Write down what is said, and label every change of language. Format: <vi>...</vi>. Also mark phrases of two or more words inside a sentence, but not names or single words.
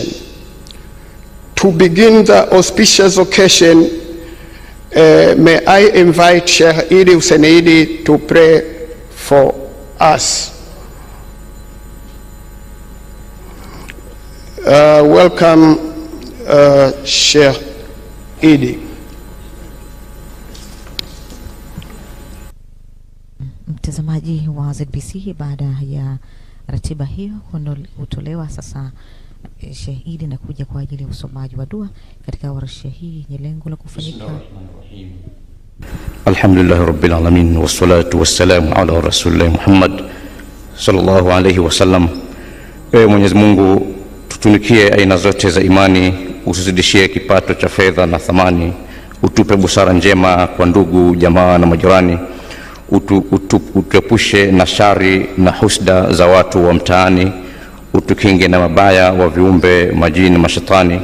<en>To begin the auspicious occasion, may I invite Sheikh Hussein to pray for us. Welcome, Sheikh Idi.</en> <sw>Mtazamaji wa ZBC, baada ya ratiba hiyo kutolewa, sasa Sheikh Idi na kuja kwa ajili ya usomaji wa dua katika warsha hii yenye lengo la kufanyika.</sw> <ar>الحمد لله رب العالمين والصلاة والسلام على رسول الله محمد صلى الله عليه وسلم.</ar> <sw>Mwenyezi Mungu, tutunikie aina zote za imani, usizidishie kipato cha fedha na thamani, utupe busara njema kwa ndugu, jamaa na majirani, utuepushe na shari na husda za watu wa mtaani, utukinge na mabaya wa viumbe, majini na mashetani.</sw>